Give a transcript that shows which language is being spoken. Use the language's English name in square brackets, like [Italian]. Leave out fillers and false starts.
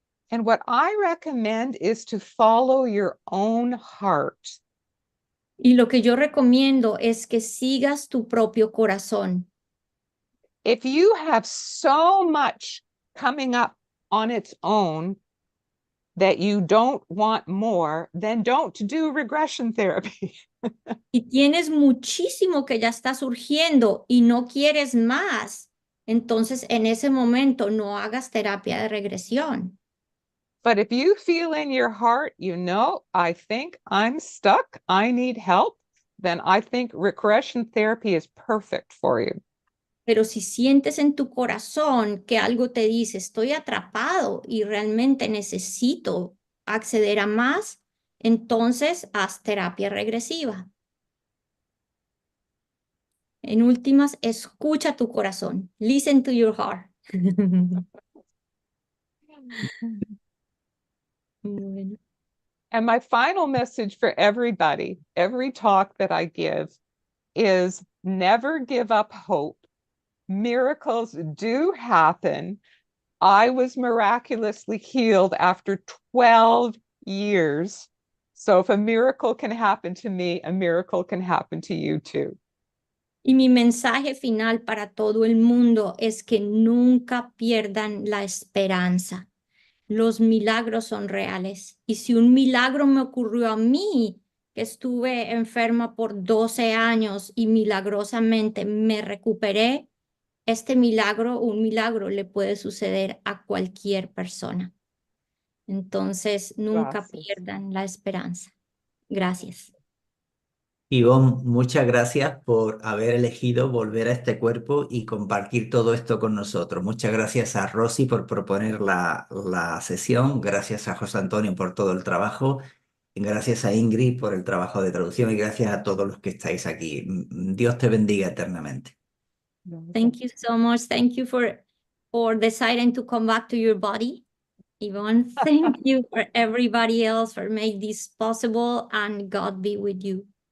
[English] And what I recommend is to follow your own heart. [Spanish] Y lo que yo recomiendo es que sigas tu propio corazón. [English] If you have so much coming up on its own that you don't want more, then don't do regression therapy. [Spanish] Si tienes muchísimo que ya está surgiendo y no quieres más, entonces en ese momento no hagas terapia de regresión. [English] But if you feel in your heart, I think I'm stuck, I need help, then I think regression therapy is perfect for you. [Spanish] Pero si sientes en tu corazón que algo te dice, estoy atrapado y realmente necesito acceder a más, entonces haz terapia regresiva. En últimas, escucha tu corazón. [English] Listen to your heart. [Spanish] Bueno. [English] And my final message for everybody, every talk that I give, is never give up hope. Miracles do happen. I was miraculously healed after 12 years. So if a miracle can happen to me, a miracle can happen to you too. [Spanish] Y mi mensaje final para todo el mundo es que nunca pierdan la esperanza. Los milagros son reales. Y si un milagro me ocurrió a mí, que estuve enferma por 12 años y milagrosamente me recuperé, un milagro le puede suceder a cualquier persona. Entonces, nunca Gracias. pierdan la esperanza. Gracias. Yvonne, muchas gracias por haber elegido volver a este cuerpo y compartir todo esto con nosotros. Muchas gracias a Rosy por proponer la sesión, gracias a José Antonio por todo el trabajo, gracias a Ingrid por el trabajo de traducción y gracias a todos los que estáis aquí. Dios te bendiga eternamente. [English] Thank you so much. Thank you for deciding to come back to your body. Yvonne, thank you for everybody else for making this possible, and God be with you.